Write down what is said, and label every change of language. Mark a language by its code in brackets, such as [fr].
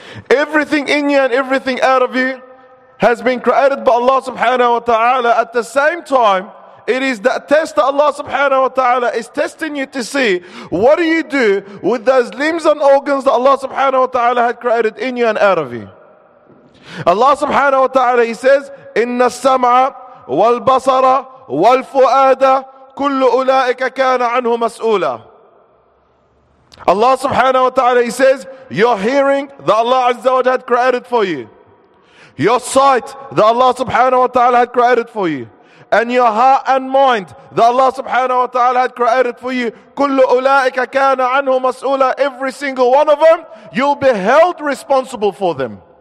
[en] Everything in you and everything out of you has been created by Allah subhanahu wa ta'ala. At the same time, it is that test that Allah subhanahu wa ta'ala is testing you to see, what do you do with those limbs and organs that Allah subhanahu wa ta'ala had created in you and out of you? Allah subhanahu wa ta'ala, He says, [ar] إِنَّ السَّمْعَ وَالْبَصَرَ وَالْفُؤَادَ كُلُّ أُولَٰئِكَ كَانَ عَنْهُ مَسْؤُولًا. [en] Allah subhanahu wa ta'ala, he says, your hearing that Allah azza wa jalla had created for you, your sight that Allah subhanahu wa ta'ala had created for you, and your heart and mind that Allah subhanahu wa ta'ala had created for you, kullu ulaika kana anhu mas'ula, every single one of them, you'll be held responsible for them.